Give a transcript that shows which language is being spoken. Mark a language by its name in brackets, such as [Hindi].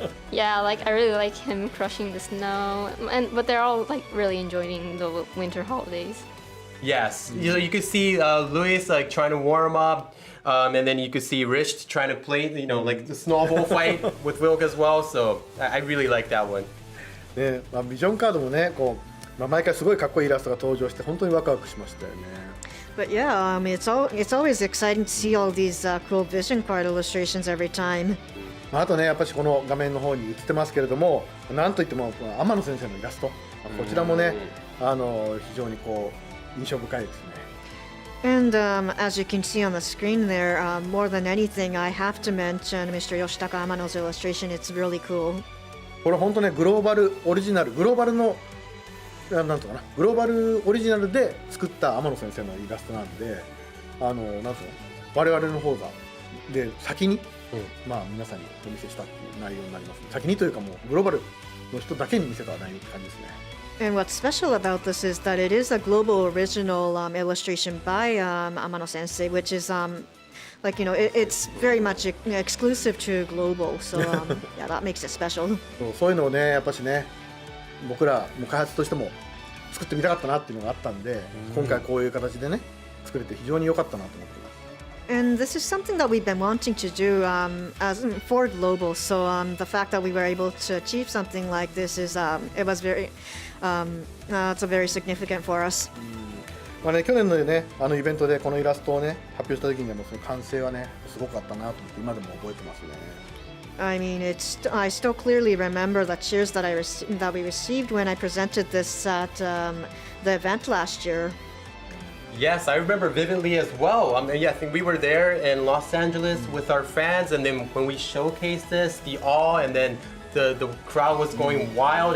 [English] Yeah, like I really like him crushing the snow, but they're all like really enjoying the winter holidays. Yes, you could see Louis like trying to warm up, and then you could see Rich trying to play, like the snowball fight with Wilk as well. So I really like that one. [Japanese] ね、ビジョンカードもね、毎回すごいかっこいいイラストが登場して本当にワクワクしましたよね。 [English] But yeah, it's always exciting to see all these cool vision card illustrations every time. [Japanese] あとねやっぱしこの画面の方に映ってますけれども、なんといってもこの天野先生のイラスト、こちらもね非常にこう印象深いですね。 [English] And as you can see on the screen there, more than anything, I have to mention Mr. Yoshitaka Amano's illustration. It's really cool. [Japanese] これ本当ねグローバルオリジナル、グローバルのなんとかな、グローバルオリジナルで作った天野先生のイラストなんで、なんと我々の方がで先に、まあ皆さんにお見せしたっていう内容になります、ね。先にというかもうグローバルの人だけに見せた内容って感じですね。 [English] And what's special about this is that it is a global original illustration by Amano Sensei, which is like it's very much exclusive to global. So yeah, that makes it special. [Japanese] そういうのをねやっぱしね僕らも開発としても作ってみたかったなっていうのがあったんで、今回こういう形でね作れて非常に良かったなと思ってます。 [English] And this is something that we've been wanting to do as for global. So the fact that we were able to achieve something like this is it was very it's very significant for us. [Japanese] まあね、去年のねイベントでこのイラストをね発表した時にはもうその完成はねすごかったなと思って今でも覚えてますね。 [English] I mean, I still clearly remember the cheers that that we received when I presented this at the event last year. Yes, I remember vividly as well. Yeah, I think we were there in Los Angeles with our fans, and then when we showcased this, the awe, and then the crowd was going wild.